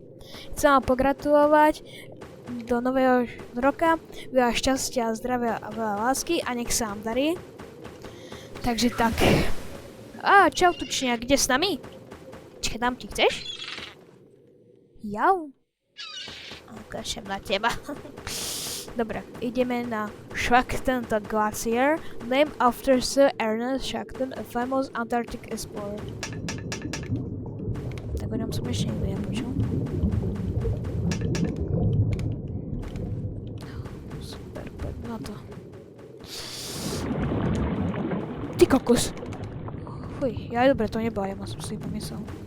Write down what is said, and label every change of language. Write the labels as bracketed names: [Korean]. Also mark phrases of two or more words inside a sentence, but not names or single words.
[Slovak] Chcem vám pogratulovať do nového roka, veľa šťastia, zdravia a veľa lásky a nech sa vám darí. Takže tak. Čau tučňa, kde s nami? Čakaj, dám ti, chceš? Jau. Kašem na teba. Dobre, ideme na Shackleton Glacier, [English] named after Sir Ernest Shackleton, a famous Antarctic explorer. [Slovak] Tak o ňom som ešte nikdy nepočul. Super, poď na to. Ty kokos! Fuj, ja dobre, to nebola, ja som si pomyslel.